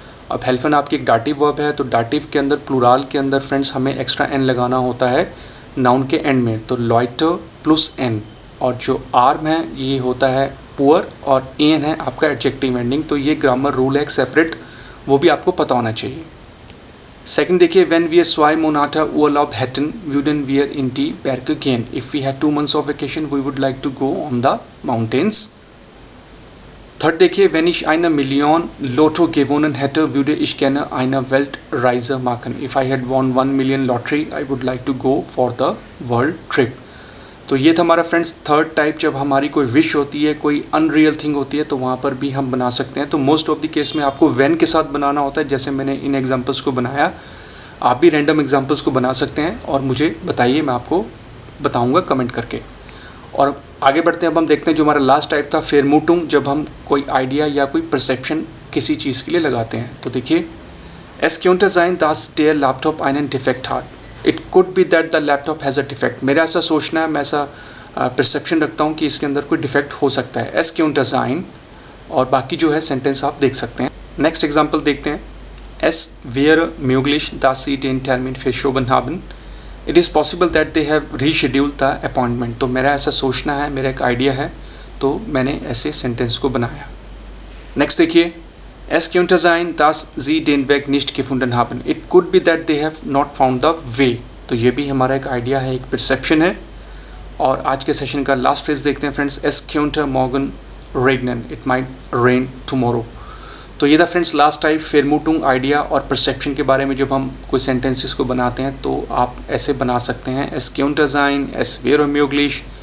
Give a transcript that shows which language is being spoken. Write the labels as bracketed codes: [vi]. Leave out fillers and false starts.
[hi] अब हेल्फन आपकी एक डाटिव वर्ब है, तो डाटिव के अंदर प्लूराल के अंदर फ्रेंड्स हमें एक्स्ट्रा एन लगाना होता है नाउन के एंड में, तो लॉयटर प्लस एन, और जो आर्म है ये होता है पुअर, और एन है आपका एडजेक्टिव एंडिंग। तो ये ग्रामर रूल है एक सेपरेट, वो भी आपको पता होना चाहिए। सेकंड देखिए, [de] व्हेन वी आर स्वाई मोनाटा urlaub hätten würden wir in die Berge gehen. [en] If we had 2 months of vacation we would like to go on the mountains. [hi] Third देखिए, [de] wenn ich eine Million Lotto gewonnen hätte, würde ich gerne eine Weltreise machen. [en] If I had won 1 million lottery, I would like to go for the world trip. [hi] तो ये था हमारा friends third type, जब हमारी कोई wish होती है, कोई अनरियल थिंग होती है, तो वहाँ पर भी हम बना सकते हैं। तो मोस्ट ऑफ द केस में आपको व्हेन के साथ बनाना होता है, जैसे मैंने इन एग्जांपल्स को बनाया। आप भी रैंडम एग्जांपल्स को बना सकते हैं और मुझे बताइए, मैं आपको बताऊँगा कमेंट करके। और आगे बढ़ते हैं, अब हम देखते हैं जो हमारा लास्ट टाइप था फेरमुटुंग, जब हम कोई आइडिया या कोई परसेप्शन किसी चीज़ के लिए लगाते हैं। तो देखिए, [de] Es könnte sein, dass der Laptop einen Defekt hat. [en] It could be that the laptop has a defect. [hi] मेरा ऐसा सोचना है, मैं ऐसा परसेप्शन रखता हूँ कि इसके अंदर कोई डिफेक्ट हो सकता है। [de] Es könnte sein, [hi] और बाकी जो है सेंटेंस आप देख सकते हैं। नेक्स्ट एग्जांपल देखते हैं। [de] Es wäre möglich, dass Sie den Termin verschoben haben. [en] It is possible that they have rescheduled the appointment. [hi] तो मेरा ऐसा सोचना है, मेरा एक आइडिया है, तो मैंने ऐसे सेंटेंस को बनाया। नेक्स्ट देखिए, [de] Es könnte sein, dass Sie den Weg nicht gefunden haben. [en] It could be that they have not found the way. [hi] तो ये भी हमारा एक आइडिया है, एक परसेप्शन है। और आज के सेशन का लास्ट फ्रेज देखते हैं friends, [de] Es könnte morgen regnen. [en] It might rain tomorrow. [hi] तो ये था फ्रेंड्स लास्ट टाइप फेरमुटुंग, आइडिया और परसेप्शन के बारे में। जब हम कोई सेंटेंसेस को बनाते हैं तो आप ऐसे बना सकते हैं, [de] Es könnte sein, Es wäre möglich।